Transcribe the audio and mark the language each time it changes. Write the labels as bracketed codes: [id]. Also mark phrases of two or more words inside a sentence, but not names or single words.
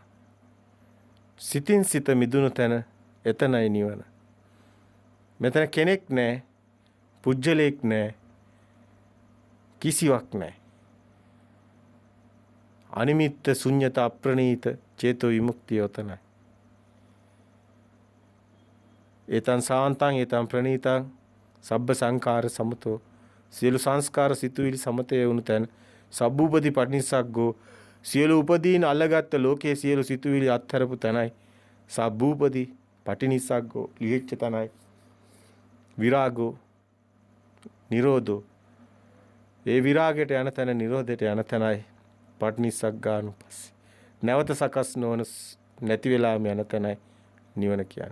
[si] සිතින් සිත මිදුණු තැන එතනයි නිවන. මෙතන කෙනෙක් නැහැ, පුජ්‍යලයක් නැහැ, කිසිවක් නැහැ. අනිමිත්ත ශුන්‍යත අප්‍රණීත චේතෝ විමුක්තිය උතනයි. [pi] ඒතං සාන්තං ඒතං ප්‍රණීතං සබ්බ සංඛාර සමතෝ [si] සියලු සංස්කාර සිතුවිලි සමතේ වුණු තැන [pi] සබ්බූපදී පටිනිස්සග්ගෝ [si] සියලු උපදීන් අල්ලගත්ත ලෝකයේ සියලු සිතුවිලි අත්හැරපු තැනයි [pi] සබ්බූපදී පටිනිස්සග්ගෝ [si] ලිහිච්ච තැනයි [pi] විරාගෝ නිරෝධෝ [si] ඒ විරාගයට යන තැන නිරෝධයට යන තැනයි පටිනිස්සග්ගානුපස්සී නැවත සකස් නොවන නැති වෙලාම යන තැනයි නිවන කියන්නේ.